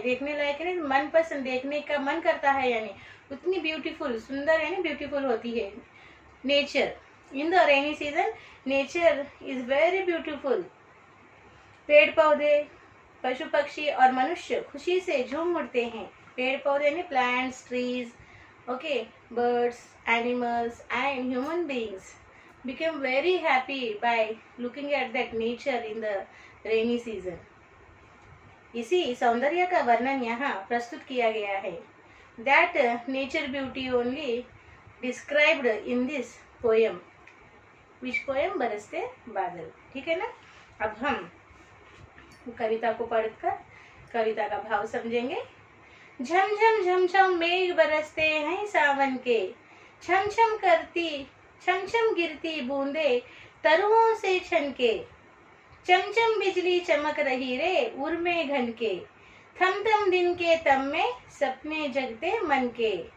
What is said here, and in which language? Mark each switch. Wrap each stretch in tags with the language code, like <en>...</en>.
<hi>देखने लायक नहीं, मन पसंद, देखने का मन करता है, यानी उतनी ब्यूटीफुल, सुंदर यानी ब्यूटीफुल होती है।</hi> <en>Nature in the rainy season, nature is very beautiful.</en> <hi>पेड़ पौधे, पशु पक्षी और मनुष्य खुशी से झूम उठते हैं। पेड़ पौधे यानी</hi> <en>Plants, trees, okay, birds, animals and human beings become very happy by looking at that nature in the rainy season.</en> <hi>इसी सौंदर्य का वर्णन यहाँ प्रस्तुत किया गया है।</hi> <en>That nature beauty only described in this poem. Which poem?</en> <hi>बरसते बादल, ठीक है ना। अब हम कविता को पढ़कर कविता का भाव समझेंगे। झम झम झम झम मेघ बरसते हैं सावन के, छम छम करती छम छम गिरती बूंदे तरुओं से छनके, चमचम बिजली चमक रही रे उर्मे घन के, थम थम दिन के तम में सपने जगते मन के।</hi>